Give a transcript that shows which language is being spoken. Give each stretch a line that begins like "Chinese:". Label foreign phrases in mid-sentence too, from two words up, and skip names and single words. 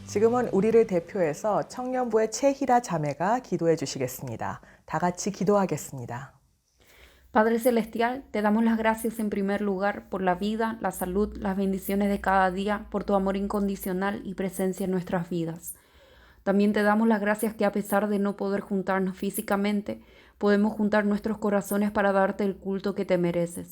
Korean: 지금은 우리를 대표해서 청년부의 최희라 자매가 기도해 주시겠습니다. 다 같이 기도하겠습니다.
Spanish: Padre Celestial, te damos las gracias en primer lugar por la vida, la salud, las bendiciones de cada día, por tu amor incondicional y presencia en nuestras vidas. También te damos las gracias que a pesar de no poder juntarnos físicamente, podemos juntar nuestros corazones para darte el culto que te mereces.